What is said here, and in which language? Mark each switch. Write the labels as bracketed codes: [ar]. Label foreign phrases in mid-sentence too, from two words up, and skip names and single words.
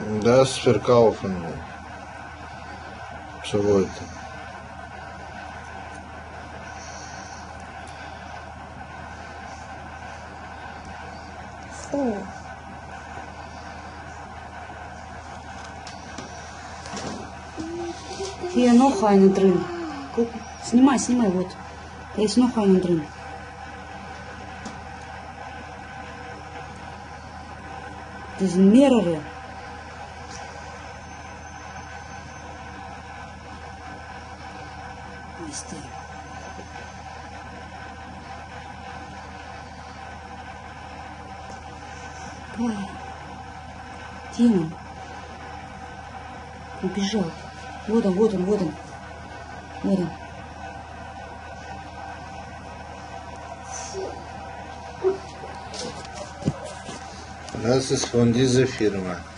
[de] Das verkaufen wir. [ru] Сегодня. Фу. [de] Hier noch eine drin. Guck, [ru] снимай, снимай, вот. [de] Da ist noch eine drin. Das sind mehrere. Ist der. [ru] Где он? Убежал. Вот он, вот он, вот он. Вот он. [de] Das ist von dieser Firma.